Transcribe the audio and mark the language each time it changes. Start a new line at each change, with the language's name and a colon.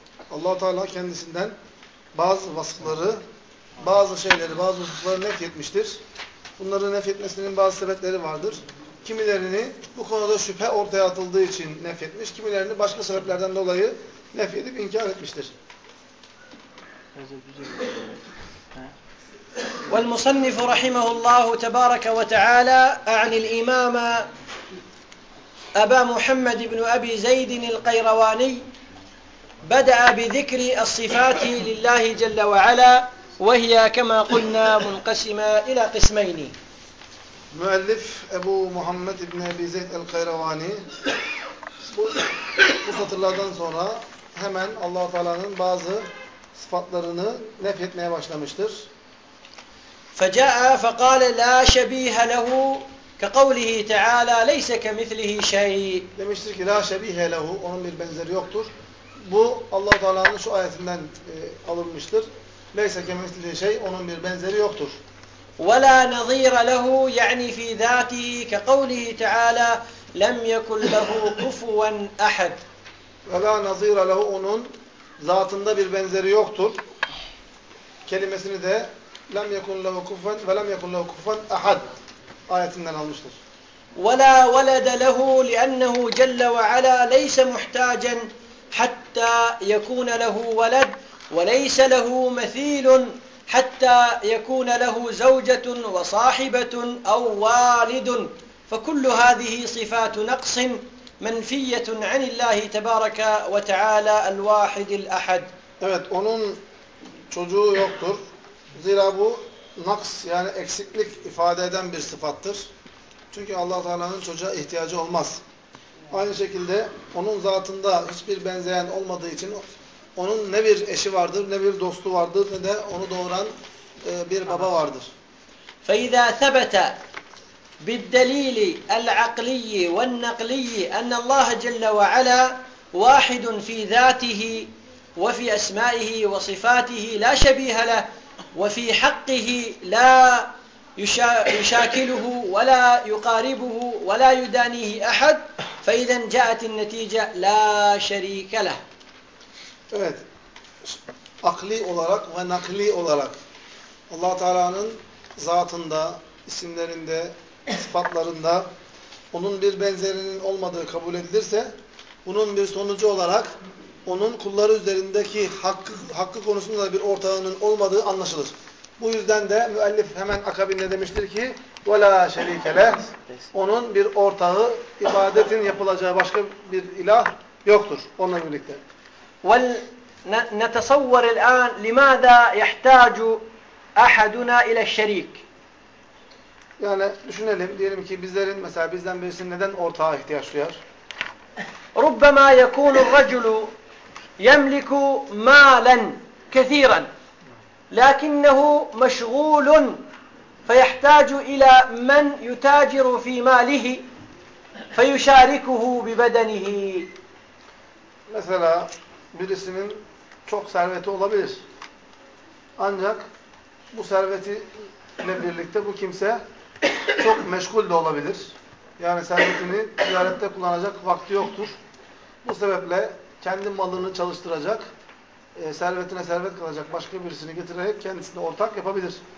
Turkish: Allah Teala kendisinden bazı vasıfları, bazı şeyleri, bazı vasıfları nefyetmiştir. Bunları nefyetmesinin bazı sebepleri vardır. Kimilerini bu konuda şüphe ortaya atıldığı için nefyetmiş, kimilerini başka sebeplerden dolayı nefyedip inkar etmiştir.
Arabic: والمصنف رحمه الله تبارك وتعالى عن الإمام أبا محمد بن أبي زيد القيرواني بدأ بذكر الصفات لله جل وعلا وهي كما قلنا منقسمة إلى قسمين.
Turkish: مؤلف أبو محمد بن أبي زيد القيرواني سطرlardan sonra hemen Allah-u Teala'nın bazı sıfatlarını nefretmeye başlamıştır.
Arabic: فجاء فقال لا شبيه له كقوله تعالى ليس كمثله شيء.
Turkish: Demiştir ki
Arabic: la şebihe lehu,
Turkish: onun bir benzeri yoktur. Bu Allah-u Teala'nın şu ayetinden alınmıştır.
Arabic: Leyse kemislihi şey,
Turkish: onun bir benzeri yoktur.
Arabic: ولا نظير له يعني في ذاته كقوله تعالى لم يكن له كفوا احد. ولا نظير له,
Turkish: onun zatında bir benzeri yoktur. Kelimesini de
Arabic: لَمْ يَكُنْ لَهُ كُفْوًا وَلَمْ يَكُنْ لَهُ كُفْوًا اَحَدْ
Turkish: ayetinden almıştır.
Arabic: وَلَا وَلَدَ لَهُ لِأَنَّهُ جَلَّ وَعَلَى لَيْسَ مُحْتَاجًا حَتَّى يَكُونَ لَهُ وَلَدْ وَلَيْسَ لَهُ مَثِيلٌ حَتَّى يَكُونَ لَهُ زَوْجَةٌ وَصَاحِبَةٌ أَوْ وَالِدٌ فَكُلُّ هَذِهِ صِفَاتُ نَقْصٍ مَنْفِيَّةٌ عَنِ اللَّهِ تَبَارَكَ وَتَعَالَى الْوَاحِدِ الْأَحَدِ.
Turkish: Evet, onun çocuğu yoktur. Zira bu naks, yani eksiklik ifade eden bir sıfattır. Çünkü Allah Teala'nın çocuğa ihtiyacı olmaz. Aynı şekilde onun zatında hiçbir benzeyen olmadığı için onun ne bir eşi vardır, ne bir dostu vardır, ne de onu doğuran bir baba vardır.
Arabic: فَإِذَا ثَبَتَ بالدليل العقلي والنقلي أن الله جل وعلا واحد في ذاته وفي أسمائه وصفاته لا شبيه له، وفي حقه لا يشاكله ولا يقاربه ولا يدانيه أحد، فإذا جاءت النتيجة لا شريك له.
Turkish: Evet, akli olarak ve nakli olarak Allah Teala'nın zatında, isimlerinde, sıfatlarında onun bir benzerinin olmadığı kabul edilirse, bunun bir sonucu olarak onun kulları üzerindeki hakkı konusunda bir ortağının olmadığı anlaşılır. Bu yüzden de müellif hemen akabinde demiştir ki
Arabic: وَلَا شَرِيكَ لَهُ
Turkish: onun bir ortağı, ibadetin yapılacağı başka bir ilah yoktur onunla birlikte.
Arabic: وَلْنَتَصَوَّرِ الْاَنَ لِمَاذَا يَحْتَاجُ اَحَدُنَا اِلَى الشَّرِيكِ
Turkish: Yani düşünelim, diyelim ki bizlerin mesela bizden birisi neden ortağa ihtiyaç duyar?
Arabic: رُبَّمَا يَكُونُ الرَّجُلُ يَمْلِكُ مَالًا كَثِيرًا لكنه مشغول فيحتاج إلى من يتاجر في ماله فيشاركه ببدنه.
Turkish: Mesela birisinin çok serveti olabilir. Ancak bu servetiyle birlikte bu kimse çok meşgul de olabilir. Yani servetini ticarette kullanacak vakti yoktur. Bu sebeple kendi malını çalıştıracak, servetine servet kalacak başka birisini getirerek kendisine ortak yapabilir.